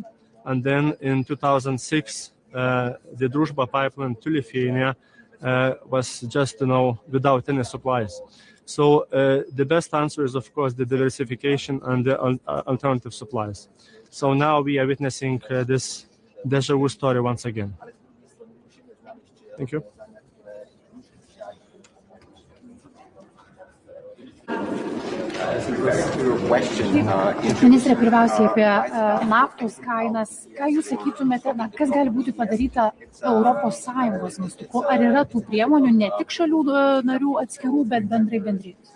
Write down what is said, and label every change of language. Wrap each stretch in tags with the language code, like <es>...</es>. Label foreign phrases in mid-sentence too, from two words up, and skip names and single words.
<en>And then in 2006, the Druzhba pipeline to Lithuania was just, without any supplies. So the best answer is, of course, the diversification and the alternative supplies. So now we are witnessing this deja vu story once again. Thank you.</en> <lt>Ministrė, pirmiausiai apie naftos kainas. Ką jūs sakytumėte, kas gali būti padaryta ES mastu? Ar yra tų priemonių ne tik šalių narių atskirų, bet bendrai bendrijos?</lt>